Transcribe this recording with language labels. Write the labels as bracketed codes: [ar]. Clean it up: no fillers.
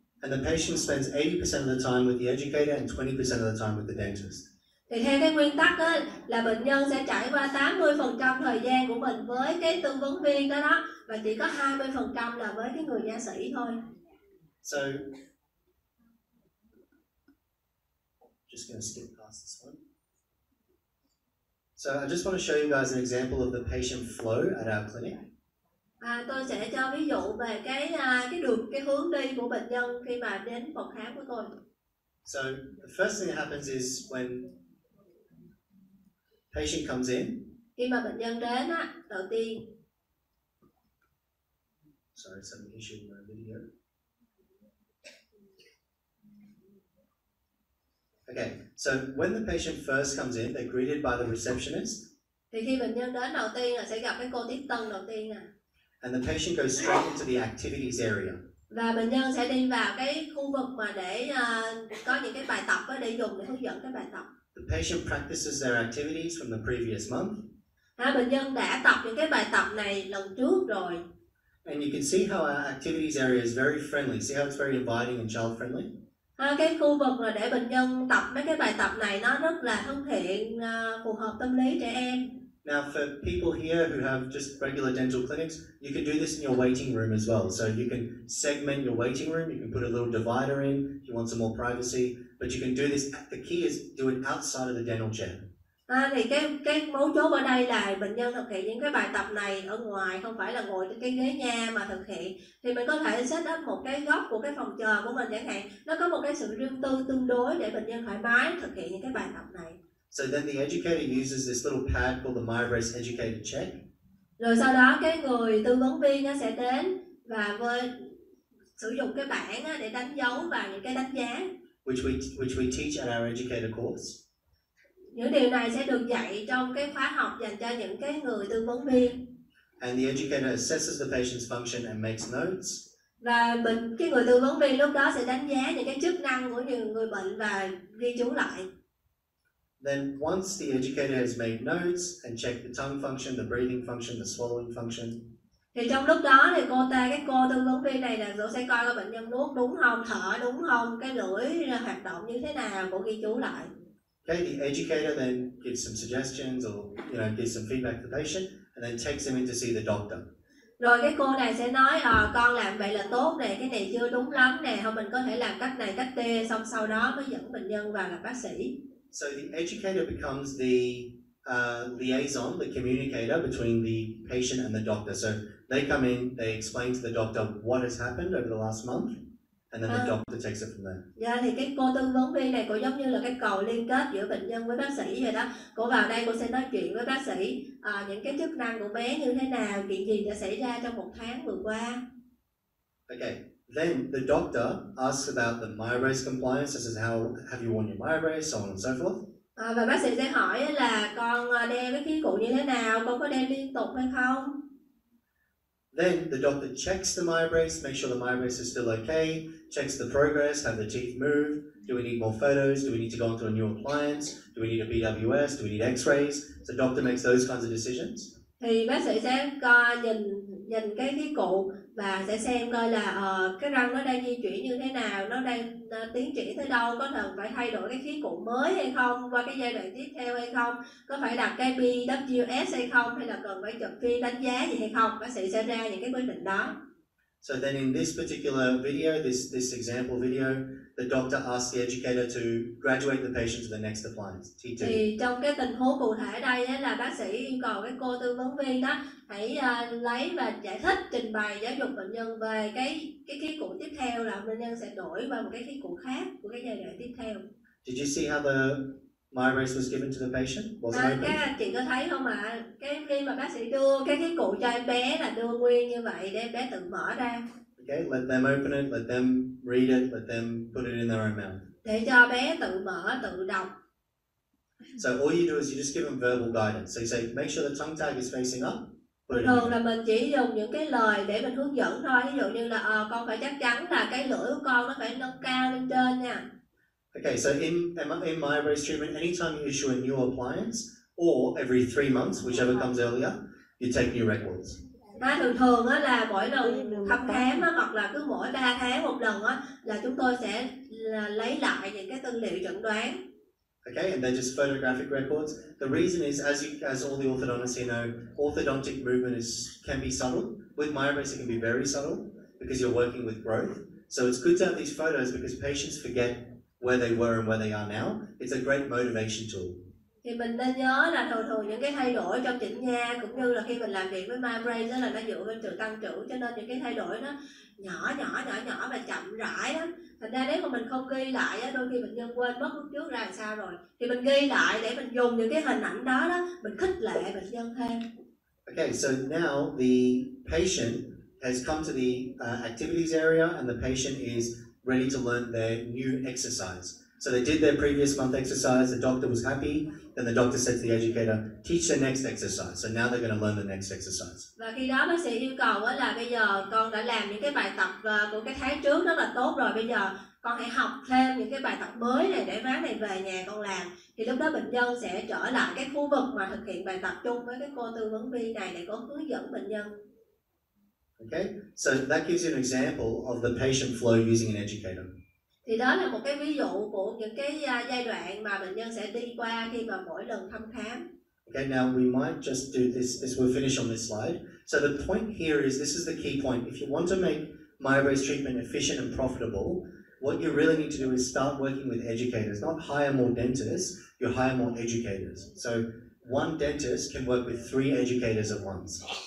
[en] And the patient spends 80% of the time with the educator and 20% of the time with the dentist. [vi] Thì theo cái nguyên tắc đó, là bệnh nhân sẽ trải qua 80% thời gian của mình với cái tư vấn viên đó, và chỉ có 20% là với cái người nha sĩ thôi. [en] So, just going to skip past this one. So I just want to show you guys an example of the patient flow at our clinic. [vi] Tôi sẽ cho ví dụ về cái hướng đi của bệnh nhân khi mà đến phòng khám của tôi. [en] So the first thing that happens is when patient comes in. [vi] Khi mà bệnh nhân đến đầu tiên. [en] Sorry, some issue with my video. Okay, so when the patient first comes in, they're greeted by the receptionist. [vi] Thì khi bệnh nhân đến đầu tiên là sẽ gặp cái cô tiếp tân đầu tiên nè. [en] And the patient goes straight into the activities area. [vi] Và bệnh nhân sẽ đi vào cái khu vực mà để có những cái bài tập để dùng để hướng dẫn cái bài tập. [en] The patient practices their activities from the previous month. [vi] Bệnh nhân đã tập những cái bài tập này lần trước rồi. [en] And you can see how our activities area is very friendly. See how it's very inviting and child friendly? [vi] Cái khu vực là để bệnh nhân tập mấy cái bài tập này nó rất là thân thiện, phù hợp tâm lý trẻ em. [en] Now, for people here who have just regular dental clinics, you can do this in your waiting room as well. So you can segment your waiting room. You can put a little divider in if you want some more privacy. But you can do this. The key is do it outside of the dental chair. [vi] Thì cái mấu chốt ở đây là bệnh nhân thực hiện những cái bài tập này ở ngoài, không phải là ngồi trên cái ghế nha mà thực hiện. Thì mình có thể set up một cái góc của cái phòng chờ của mình chẳng hạn. Nó có một cái sự riêng tư tương đối để bệnh nhân thoải mái thực hiện những cái bài tập này. [en] So then the educator uses this little pad called the Myobrace Educator Check. [vi] Rồi sau đó cái người tư vấn viên sẽ đến và sử dụng cái bảng để đánh dấu vào những cái đánh giá. [en] Which we teach at our educator course. [vi] Những điều này sẽ được dạy trong cái khóa học dành cho những cái người tư vấn viên. [en] And the educator assesses the patient's function and makes notes. [vi] Và cái người tư vấn viên lúc đó sẽ đánh giá những cái chức năng của người bệnh và ghi chú lại. [en] Then once the educator has made notes and checked the tongue function, the breathing function, the swallowing function. [vi] Thì trong lúc đó thì cái cô tư vấn viên này là sẽ coi coi bệnh nhân nuốt đúng không, thở đúng không, cái lưỡi hoạt động như thế nào, cô ghi chú lại. [en] Okay, the educator then gives some suggestions or gives some feedback to the patient and then takes him in to see the doctor. [vi] Rồi cái cô này sẽ nói con làm vậy là tốt nè, cái này chưa đúng lắm nè, không mình có thể làm cách này cách kia, xong sau đó mới dẫn bệnh nhân vào gặp bác sĩ. [en] So the educator becomes the liaison, the communicator between the patient and the doctor. So they come in, they explain to the doctor what has happened over the last month, and then the doctor takes it from there. [vi] Dạ, thì cái cô tư vấn viên này cô giống như là cái cầu liên kết giữa bệnh nhân với bác sĩ vậy đó. Cô vào đây cô sẽ nói chuyện với bác sĩ những cái chức năng của bé như thế nào, chuyện gì đã xảy ra trong một tháng vừa qua. [en] Okay. Then the doctor asks about the Myobrace compliance. This is how have you worn your Myobrace, so on and so forth. [vi] Và bác sĩ sẽ hỏi là con đeo cái khí cụ như thế nào, con có đeo liên tục hay không? [en] Then the doctor checks the Myobrace, makes sure the Myobrace is still okay, checks the progress, have the teeth moved, do we need more photos, do we need to go onto a new appliance, do we need a BWS, do we need x-rays? So the doctor makes those kinds of decisions. [vi] Thì bác sĩ sẽ nhìn cái khí cụ và sẽ xem coi là cái răng nó đang di chuyển như thế nào, nó đang tiến triển tới đâu, có cần phải thay đổi cái khí cụ mới hay không, qua cái giai đoạn tiếp theo hay không, có phải đặt cái BWS hay không, hay là cần phải chụp phim đánh giá gì hay không. Bác sĩ sẽ ra những cái quyết định đó. [en] So then in this particular video, this example video, the doctor asks the educator to graduate the patient to the next appliance, T2. [vi] Thì trong cái tình huống cụ thể đây là bác sĩ yêu cầu cái cô tư vấn viên đó hãy lấy và giải thích, trình bày giáo dục bệnh nhân về cái khí cụ tiếp theo, là bệnh nhân sẽ đổi qua một cái khí cụ khác của cái giai đoạn tiếp theo. [en] Did you see how the Myobrace was given to the patient? [vi] Các anh chị có thấy không ạ? Cái khi mà bác sĩ đưa cái khí cụ cho em bé là đưa nguyên như vậy để em bé tự mở ra. [en] Okay, let them open it, let them read it, let them put it in their own mouth. [vi] Để cho bé tự mở, tự đọc. [en] So all you do is you just give them verbal guidance. So you say, make sure the tongue tag is facing up. [vi] Thường là mình chỉ dùng những cái lời để mình hướng dẫn thôi. Ví dụ như là con phải chắc chắn là cái lưỡi của con nó phải nâng cao lên trên nha. [en] Okay, so in Myobrace treatment, anytime you issue a new appliance, or every 3 months, whichever comes earlier, you take new records. [vi] Thường là mỗi lần thăm khám hoặc là cứ mỗi 3 tháng một lần là chúng tôi sẽ lấy lại những cái tư liệu chẩn đoán. [en] Okay, and they're just photographic records. The reason is, as all the orthodontists here know, orthodontic movement can be subtle. With Myobrace, it can be very subtle because you're working with growth. So it's good to have these photos because patients forget where they were and where they are now. It's a great motivation tool. [vi] Thì mình nên nhớ là thường những cái thay đổi trong chỉnh nha cũng như là khi mình làm việc với Myobrace là nó dựa trên sự tăng trưởng, cho nên những cái thay đổi nó nhỏ và chậm rãi đó. Thành ra nếu mà mình không ghi lại đôi khi bệnh nhân quên mất lúc trước ra làm sao rồi, thì mình ghi lại để mình dùng những cái hình ảnh đó mình khích lệ bệnh nhân thêm. [en] Okay, so now the patient has come to the activities area and the patient is ready to learn their new exercise. So they did their previous month exercise, the doctor was happy, then the doctor said to the educator, teach the next exercise. So now they're going to learn the next exercise. [vi] Và khi đó bác sĩ yêu cầu là bây giờ con đã làm những cái bài tập của cái tháng trước rất là tốt rồi, bây giờ con hãy học thêm những cái bài tập mới này để ván này về nhà con làm. Thì lúc đó bệnh nhân sẽ trở lại cái khu vực mà thực hiện bài tập chung với cái cô tư vấn viên này để có hướng dẫn bệnh nhân. [en] Okay, so that gives you an example of the patient flow using an educator. [vi] Thì đó là một cái ví dụ của những cái giai đoạn mà bệnh nhân sẽ đi qua khi mà mỗi lần thăm khám. [en] Okay, now we might just do this we'll finish on this slide. So the point here is, this is the key point. If you want to make Myobrace treatment efficient and profitable, what you really need to do is start working with educators, not hire more dentists, you hire more educators. So one dentist can work with 3 educators at once.